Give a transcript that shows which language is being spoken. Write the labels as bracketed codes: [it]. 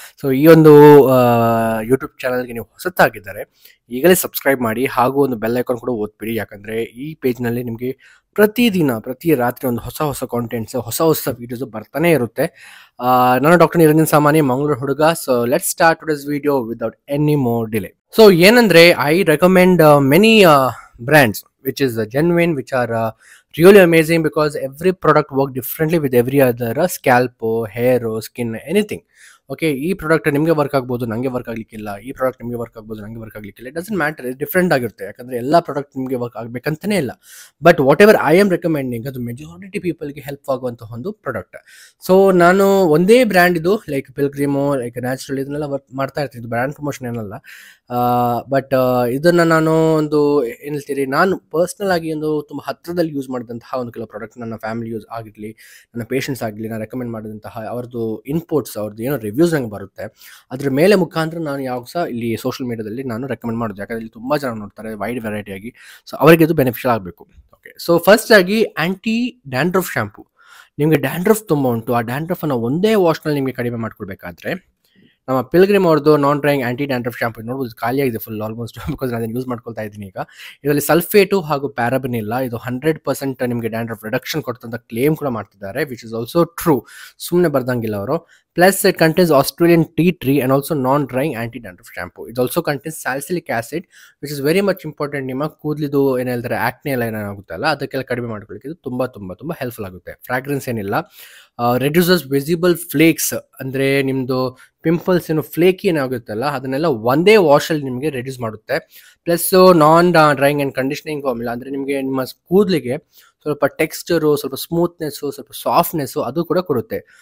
[kn] So ಈ ಒಂದು YouTube ಚಾನಲ್ಗೆ ನೀವು ಹೊಸತಾಗಿದ್ದಾರೆ ಈಗಲೇ ಸಬ್ಸ್ಕ್ರೈಬ್ ಮಾಡಿ ಹಾಗೂ ಒಂದು ಬೆಲ್ ಐಕಾನ್ ಕೂಡ ಓದ್ಬಿಡಿ. ಯಾಕಂದರೆ ಈ ಪೇಜ್ನಲ್ಲಿ ನಿಮಗೆ ಪ್ರತಿ ರಾತ್ರಿ ಒಂದು ಹೊಸ ಕಾಂಟೆಂಟ್ಸ್ ಹೊಸ ವೀಡಿಯೋಸ್ ಬರ್ತಾನೆ ಇರುತ್ತೆ. ನಾನು ಡಾಕ್ಟರ್ ನಿರಂಜನ್ ಸಾಮಾನಿ, ಮಂಗಳೂರು ಹುಡುಗ. [en] So let's start today's video without any more delay. [kn] So ಏನಂದ್ರೆ [en] I recommend many brands which is genuine, which are really amazing because every product work differently with every other scalp, hair, skin, anything. [kn] Okay, ಈ product ನಿಮಗೆ work ಆಗ್ಬೋದು, ನನಗೆ work ಆಗಲಿಕ್ಕಿಲ್ಲ. ಈ product ನಿಮಗೆ work ಆಗ್ಬೋದು, ನನಗೆ work ಆಗಲಿಕ್ಕಿಲ್ಲ. [en] it doesn't matter, [kn] different ಆಗಿರುತ್ತೆ. ಯಾಕಂದರೆ ಎಲ್ಲ ಪ್ರಾಡಕ್ಟ್ ನಿಮಗೆ ವರ್ಕ್ ಆಗಬೇಕಂತಲೇ ಇಲ್ಲ. [en] but whatever I am recommending [kn] ಅದು ಮೆಜಾರಿಟಿ ಪೀಪಲ್ಗೆ ಹೆಲ್ಪ್ ಆಗುವಂಥ ಒಂದು ಪ್ರಾಡಕ್ಟ್. ಸೊ ನಾನು ಒಂದೇ ಬ್ರ್ಯಾಂಡ್ ಇದು ಲೈಕ್ ಪಿಲ್ಗ್ರಿಮು, ಲೈಕ್ ನ್ಯಾಚುರಲ್ ಇದನ್ನೆಲ್ಲ ವರ್ಕ್ ಮಾಡ್ತಾ ಇರ್ತೀನಿ. ಇದು ಬ್ರ್ಯಾಂಡ್ ಪ್ರಮೋಷನ್ ಏನಲ್ಲ. ಬಟ್ ಇದನ್ನು ನಾನು ಒಂದು ಏನು ಹೇಳ್ತೀರಿ, ನಾನು ಪರ್ಸ್ನಲ್ ಆಗಿ ಒಂದು ತುಂಬ ಹತ್ತಿರದಲ್ಲಿ ಯೂಸ್ ಮಾಡಿದಂತಹ ಒಂದು ಕೆಲವು ಪ್ರಾಡಕ್ಟ್ ನನ್ನ ಫ್ಯಾಮಿಲಿ ಯೂಸ್ ಆಗಿರಲಿ, ನನ್ನ ಪೇಷಂಟ್ಸ್ ಆಗಲಿ, ನಾನು ರೆಕಮೆಂಡ್ ಮಾಡಿದಂತಹ ಅವ್ರದ್ದು ಇನ್ಪುಟ್ಸ್, ಅವ್ರದ್ದು ಏನೋ ರಿವ್ಯೂಸ್ ನಂಗೆ ಬರುತ್ತೆ. ಅದ್ರ ಮೇಲೆ ಮುಖಾಂತರ ನಾನು ಯಾವಾಗ ಸಹ ಇಲ್ಲಿ ಸೋಷಿಯಲ್ ಮೀಡಿಯಾದಲ್ಲಿ ನಾನು ರೆಕಮೆಂಡ್ ಮಾಡೋದು. ಯಾಕಂದರೆ ಇಲ್ಲಿ ತುಂಬ ಜನ ನೋಡ್ತಾರೆ ವೈಡ್ ವೆರೈಟಿಯಾಗಿ. ಸೊ ಅವರಿಗೆ ಇದು ಬೆನಿಫಿಷಿಯಲ್ ಆಗಬೇಕು. ಓಕೆ, ಸೊ ಫಸ್ಟ್ ಆಗಿ ಆ್ಯಂಟಿ ಡ್ಯಾಂಡ್ರಫ್ ಶಾಂಪೂ. ನಿಮಗೆ ಡ್ಯಾಂಡ್ರಫ್ ತುಂಬ ಉಂಟು, ಆ ಡ್ಯಾಂಡ್ರಫನ್ನು ಒಂದೇ ವಾಶ್ನಲ್ಲಿ ನಿಮಗೆ ಕಡಿಮೆ ಮಾಡ್ಕೊಳ್ಬೇಕಾದ್ರೆ ನಮ್ಮ ಪಿಲ್ಗ್ರಿಮ್ ಅವ್ರದ್ದು ನಾನ್ ಡ್ರೈಯಿಂಗ್ ಆಂಟಿ ಡ್ಯಾಂಡ್ರಫ್ ಶಾಂಪೂ ನೋಡ್ಬೋದು, ಖಾಲಿಯಾಗಿದೆ ಫುಲ್ ಆಲ್ಮೋಸ್ಟ್. ಬಿಕಾಸ್ ನಾನು ಯೂಸ್ ಮಾಡ್ಕೊಳ್ತಾ ಇದ್ದೀನಿ ಈಗ. ಇದರಲ್ಲಿ ಸಲ್ಫೇಟು ಹಾಗೂ ಪ್ಯಾರಾಬಿನ್ ಇಲ್ಲ. ಇದು 100% ನಿಮಗೆ ಡ್ಯಾಂಡ್ರಫ್ ರಿಡಕ್ಷನ್ ಕೊಡ್ತಂತ ಕ್ಲೇಮ್ ಕೂಡ ಮಾಡ್ತಿದ್ದಾರೆ, [en] Which is also true. [kn] ಸುಮ್ಮನೆ ಬರ್ದಂಗಿಲ್ಲ ಅವರು. [en] Plus it contains Australian tea tree and also non-drying anti-dandruff shampoo. It also contains salicylic acid, which is very much important. [kn] ನಿಮ್ಮ ಕೂದಲಿದು ಏನು ಹೇಳ್ತಾರೆ ಆಕ್ನೆ ಎಲ್ಲ ಏನಾಗುತ್ತಲ್ಲ ಅದಕ್ಕೆಲ್ಲ ಕಡಿಮೆ ಮಾಡ್ಕೊಳ್ಳಿಕ್ಕೆ ಇದು ತುಂಬ ಹೆಲ್ಪ್ಫುಲ್ ಆಗುತ್ತೆ. ಫ್ರಾಗ್ರೆನ್ಸ್ ಏನಿಲ್ಲ. [en] reduces visible flakes, [kn] ಅಂದರೆ ನಿಮ್ಮದು ಪಿಂಪಲ್ಸ್ ಏನು ಫ್ಲೇಕಿ ಏನಾಗುತ್ತಲ್ಲ ಅದನ್ನೆಲ್ಲ ಒಂದೇ ವಾಶಲ್ಲಿ ನಿಮಗೆ ರೆಡ್ಯೂಸ್ ಮಾಡುತ್ತೆ. [en] plus non drying and conditioning formula, [kn] ಅಂದರೆ ನಿಮಗೆ ನಿಮ್ಮ ಕೂದಲಿಗೆ ಸ್ವಲ್ಪ ಟೆಕ್ಸ್ಚರು, ಸ್ವಲ್ಪ ಸ್ಮೂತ್ನೆಸ್ಸು, ಸ್ವಲ್ಪ ಸಾಫ್ಟ್ನೆಸ್ಸು ಅದು ಕೂಡ ಕೊಡುತ್ತೆ.